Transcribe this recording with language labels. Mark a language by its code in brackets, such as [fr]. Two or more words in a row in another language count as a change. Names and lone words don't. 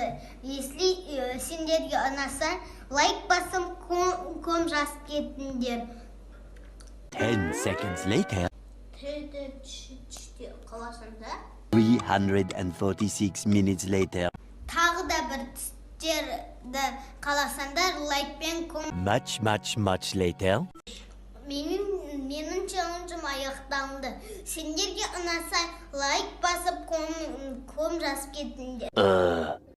[kk] Если сендерге ұнаса, лайк басып, ком жазып кетіңдер. [en] 10 seconds later. [kk] Қаласында. [en] 346 minutes later. [kk] Тағы да бір түстерді қаласандар, лайкпен ком. [en] Much later. [kk] Менің челленджім аяқтанды. Сендерге ұнаса, лайк басып, ком жазып кетіңдер.